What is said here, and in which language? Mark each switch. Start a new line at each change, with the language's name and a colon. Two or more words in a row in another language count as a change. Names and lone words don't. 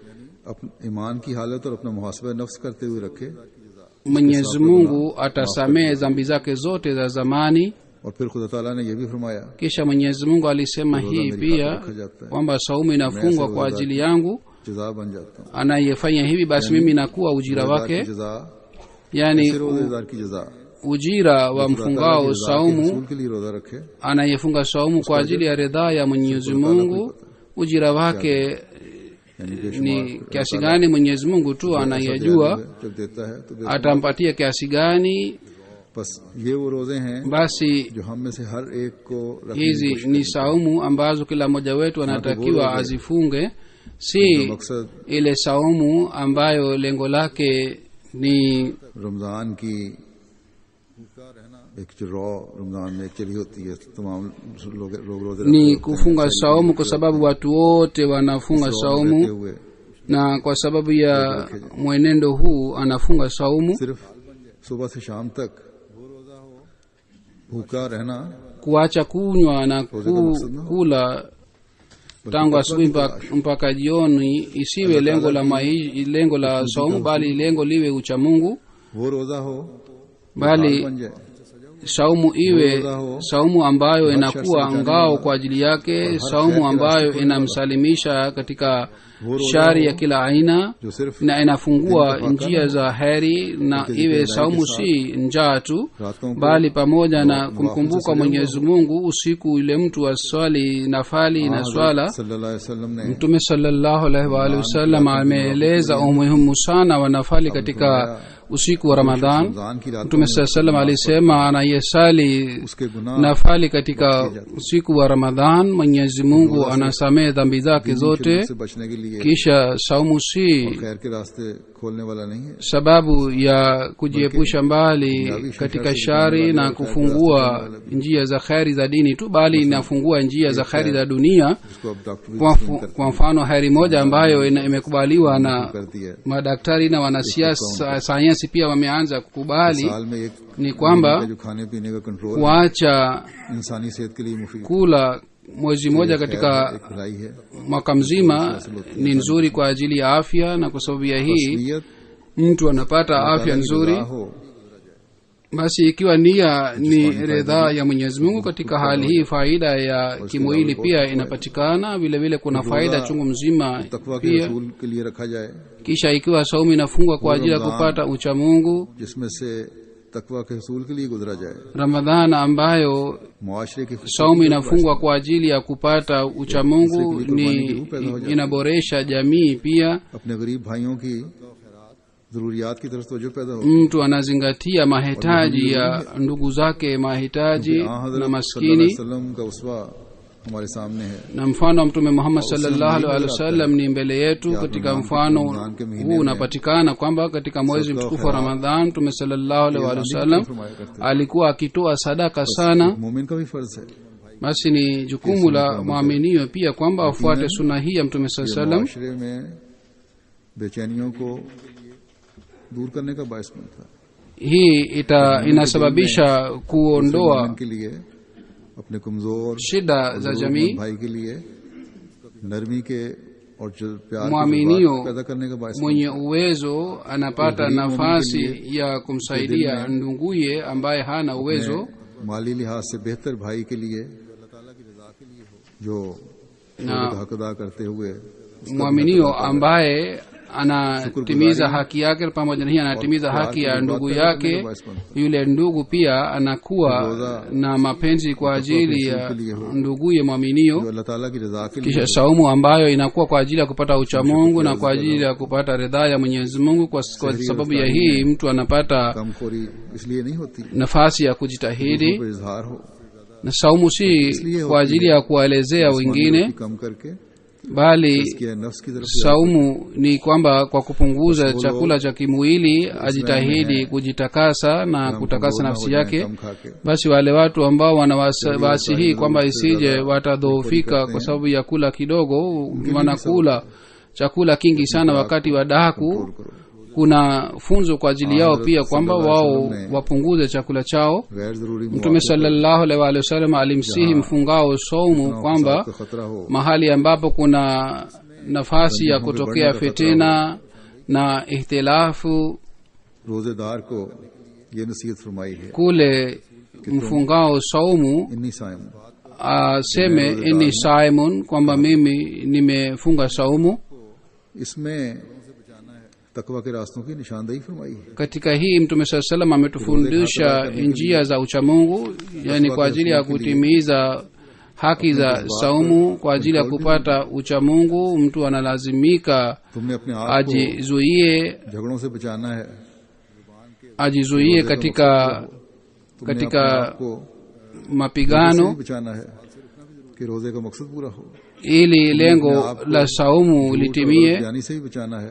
Urdu: ایمان کی حالت اور اپنا محاسبہ نفس کرتے ہوئے رکھے,
Swahili: Mwenyezi Mungu atasamehe dhambi zake zote za zamani.
Urdu: اور پھر خدا تعالیٰ نے یہ بھی فرمایا
Swahili: Kisha Mwenyezi Mungu alisema hii pia kwamba saumu inafungwa kwa ajili yangu,
Urdu: جزا بن جاتا ہوں.
Swahili: anayefanya hivi basi mimi nakuwa ujira
Urdu: रोज़ेदार
Swahili: wake,
Urdu: کی جزا,
Swahili: yani
Urdu: صرف روزہ دار کی جزا,
Swahili: ujira wa mfungao
Urdu: रसूल
Swahili: saumu.
Urdu: کے لیے روزہ رکھے,
Swahili: Anayefunga saumu kwa ajili ya ridhaa ya Mwenyezi Mungu, ujira wake
Urdu: यानी
Swahili: ni kiasi gani Mwenyezi Mungu tu anayejua,
Urdu: جب دیتا ہے تو
Swahili: atampatia kiasi gani.
Urdu: بس یہ وہ روزے ہیں
Swahili: Basi
Urdu: جو ہم میں سے ہر ایک کو رکھنے کی
Swahili: hizi
Urdu: कोशिश
Swahili: ni saumu ambazo kila mmoja wetu anatakiwa azifunge, si
Urdu: मकसद
Swahili: ile saumu ambayo lengo lake ni
Urdu: رمضان کی ایک جو رو رمضان میں چلی ہوتی ہے، تمام لوگ روزے
Swahili: ni kufunga saumu kwa sababu watu wote wanafunga
Urdu: रहते
Swahili: saumu,
Urdu: हुए
Swahili: na kwa sababu ya mwenendo huu anafunga saumu.
Urdu: صرف صبح سے شام تک بھوکا رہنا
Swahili: Kuacha kunywa na kula tangu asubuhi mpaka jioni isiwe lengo la saumu, bali lengo liwe ucha Mungu,
Urdu: وہ روزہ ہو
Swahili: bali
Urdu: بن جائے,
Swahili: saumu iwe saumu ambayo inakuwa ngao kwa ajili yake, saumu ambayo inamsalimisha katika shari ya kila aina
Urdu: جو صرف
Swahili: na inafungua njia za heri, na iwe saumu si njaa tu,
Urdu: راتوں کو
Swahili: bali pamoja na kumkumbuka Mwenyezi Mungu usiku ile mtu aswali nafali na swala.
Arabic: صلى الله عليه وسلم ने
Swahili: Mtume
Arabic: صلى الله عليه وسلم
Swahili: ameeleza umuhimu sana wa nafali katika usiku wa Ramadhan.
Urdu: رمضان کی رات
Swahili: Mtume
Arabic: صلى الله عليه وسلم
Swahili: alisema, anayesali
Urdu: اس کے گناہ
Swahili: nafali katika usiku wa Ramadhan, Mwenyezi Mungu anasamehe dhambi zake zote.
Urdu: سے بچنے کے لیے لیے
Swahili: kisha saumu si
Urdu: خیر کے راستے کھولنے والا نہیں ہے,
Swahili: sababu ya kujiepusha mbali katika shari na kufungua njia za kheri za dini tu, bali inafungua njia za kheri za dunia.
Urdu: جس کو اب ڈاکٹر بھی
Swahili: Kwa mfano heri moja ambayo imekubaliwa na
Urdu: کر دیا ہے.
Swahili: madaktari na wanasiasa sayansi pia wameanza kukubali,
Urdu: سال میں ایک
Swahili: ni kwamba
Urdu: جو کھانے پینے کا کنٹرول
Swahili: kuacha
Urdu: انسانی صحت کے لیے مفید
Swahili: kula mwezi mmoja katika
Urdu: ایک بھلائی ہے.
Swahili: mwaka mzima ni nzuri kwa ajili ya afya, na kwa sababu ya hii
Urdu: नीयत
Swahili: mtu anapata afya nzuri.
Urdu: हो
Swahili: Basi ikiwa nia ni ridhaa ya Mwenyezi Mungu, katika hali hii faida ya kimwili pia inapatikana, vile vile kuna faida chungu mzima
Urdu: تقویٰ کے
Swahili: pia.
Urdu: رسول کے لیے رکھا جائے,
Swahili: Kisha ikiwa saumu inafungwa kwa ajili ya kupata ucha Mungu,
Urdu: جس میں سے تقویٰ کے رسول کے لیے گزرا جائے,
Swahili: Ramadhana ambayo
Urdu: معاشرے کی
Swahili: saumu inafungwa kwa ajili ya kupata ucha Mungu inaboresha jamii pia.
Urdu: اپنے غریب بھائیوں کی ضروریات کی طرف توجہ پیدا ہو.
Swahili: Mtu anazingatia mahitaji ya ndugu zake, mahitaji na maskini.
Urdu: وسلم کا اسوہ ہمارے سامنے ہے.
Swahili: Na mfano wa Mtume Muhammad
Arabic: صلى الله عليه وسلم
Swahili: ni mbele yetu. Katika mfano huu unapatikana kwamba katika mwezi mtukufu wa Ramadhan Mtume
Arabic: صلى الله عليه وسلم
Swahili: alikuwa akitoa sadaka sana.
Urdu: مومن کا بھی فرض ہے
Swahili: Basi ni jukumu la muaminiyo pia kwamba afuate sunna hii ya Mtume
Arabic: صلى الله عليه وسلم.
Urdu: معاشرے میں بےچینیوں کو دور کرنے کا باعث بنتا ہے.
Swahili: Hii inasababisha kuondoa
Urdu: مومن کے لیے اپنے کمزور
Swahili: shida za jamii.
Urdu: بھائی کے لیے نرمی کے اور جو پیار
Swahili: Muaminio
Urdu: پیدا کرنے کا باعث
Swahili: mwenye uwezo anapata nafasi ya kumsaidia nduguye ambaye hana uwezo,
Urdu: مالی لحاظ سے بہتر بھائی کے لیے جو حق ادا کرتے ہوئے
Swahili: mwaminio ambaye anatimiza haki yake, pamoja na hii anatimiza haki ya ndugu yake. Yule ndugu pia anakuwa na mapenzi kwa ajili ya nduguye mwaminio.
Urdu: جو اللہ تعالیٰ کی رضا کے لیے
Swahili: Kisha saumu ambayo inakuwa kwa ajili ya kupata ucha Mungu na kwa ajili ya kupata ridhaa ya Mwenyezi Mungu. Kwa sababu ya hii mtu anapata
Urdu: کم خوری اس لیے نہیں ہوتی
Swahili: nafasi ya kujitahidi,
Urdu: پر اظہار ہو,
Swahili: na saumu si kwa ajili ya kuwaelezea wengine,
Urdu: کم کر کے
Swahili: bali
Urdu: اس کے نفس کی طرف
Swahili: saumu ni kwamba kwa kupunguza chakula cha kimwili ajitahidi kujitakasa na kutakasa nafsi yake.
Urdu: کم کھا کے
Swahili: Basi wale watu ambao wanawasi hii kwamba isije watadhoofika kwa sababu ya kula kidogo, wanakula chakula kingi sana wakati wa daku, kuna funzo kwa ajili yao pia kwamba wao wapunguze chakula chao.
Urdu: غیر ضروری
Swahili: Mtume
Arabic: صلى الله عليه وسلم
Swahili: alimsihi mfungao saumu kwamba
Urdu: کا خطرہ ہو,
Swahili: mahali ambapo kuna nafasi ya kutokea fitina na ihtilafu,
Urdu: روزہ دار کو یہ نصیحت فرمائی ہے,
Swahili: kule mfungao saumu
Arabic: إني صائم
Swahili: aseme
Arabic: إني صائم,
Swahili: kwamba mimi nimefunga saumu.
Urdu: اس میں تقویٰ کے راستوں کی نشاندہی فرمائی ہے.
Swahili: Katika hii Mtume saa salam ametufundisha njia za uchamungu, yani kwa ajili ya kutimiza haki za saumu. Kwa ajili ya kupata uchamungu mtu analazimika
Urdu: تم نے اپنے آپ کو
Swahili: ajizuie
Urdu: جھگڑوں سے بچانا ہے,
Swahili: ajizuie katika
Urdu: تم نے اپنے
Swahili: katika
Urdu: آپ کو
Swahili: mapigano
Urdu: سے بچانا ہے کہ روزے کا مقصد پورا ہو,
Swahili: ili lengo la saumu litimie.
Urdu: جانی سے بھی بچانا ہے